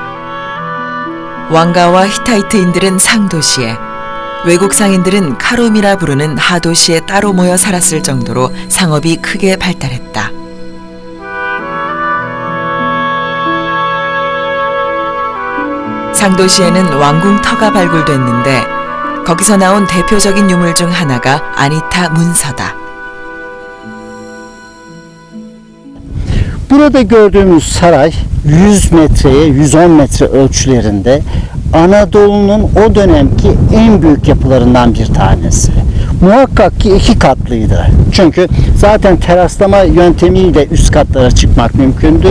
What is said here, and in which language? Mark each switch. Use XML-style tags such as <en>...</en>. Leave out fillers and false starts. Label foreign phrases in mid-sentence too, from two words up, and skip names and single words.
<ko>왕가와 히타이트인들은 상도시에, 외국 상인들은 카룸이라 부르는 하도시에 따로 모여 살았을 정도로 상업이 크게 발달했다. 상도시에는 왕궁터가 발굴됐는데 거기서 나온 대표적인 유물 중 하나가 아니타 문서다.</ko> <tr>Burada gördüğümüz saray 100 metreye 110 metre ölçülerinde Anadolu'nun o dönemki en büyük yapılarından bir tanesi. Muhakkak ki 2 katlıydı. Çünkü zaten teraslama yöntemiyle üst katlara çıkmak mümkündü.</tr>